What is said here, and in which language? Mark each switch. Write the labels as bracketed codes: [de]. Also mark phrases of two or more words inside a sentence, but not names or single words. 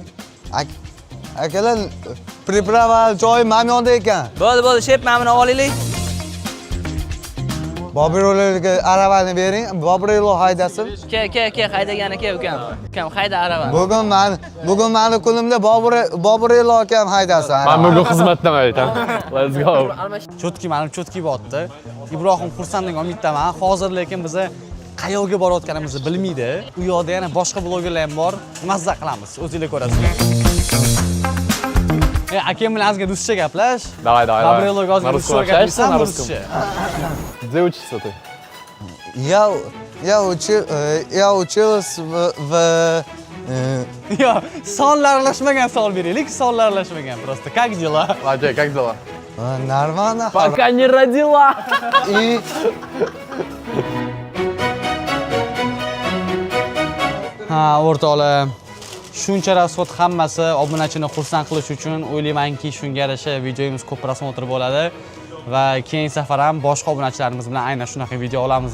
[uz] Akalar priprava joy mana yoqda ekan. Bo'ldi, shep, mana buni olaylik. Bobirlarga aravani bering, Bobirlar haydasin. Ke, haydagani ke ukam. Ukam hayda arava. Bugun meni kunimda Bobirlar akam haydasin. Men bugun xizmatdaman aytam. [en] Let's go. [uz] Chotki, mening chotki botdi. Ibrohim xursandlik umiddaman. Hozir lekin biz qayerga borayotganimizni bilmaydi. U yoqda yana boshqa blogerlar ham bor. Mazza qilamiz, o'zingizlar ko'rasizlar. Akam bilan azga ruscha gaplash. [ru] Давай. [uz] Babrelloga ozgina ruscha gaplashsan, ruscha. [ru] Где учишься ты? Я учился в [uz] Yo, sonlar aralashmagan savol beraylik, sonlar aralashmagan [ru] просто. Как дела? Окей, как дела? Нормально. Пока не родила. И [uz] Ha, o'rtoqlar. Shuncha rasxot hammasi obunachini xursand qilish uchun o'ylaymanki, shunga yarasha videomiz ko'p prosmotr bo'ladi va keyingi safar ham boshqa obunachilarimiz bilan aynan shunaqa video olamiz.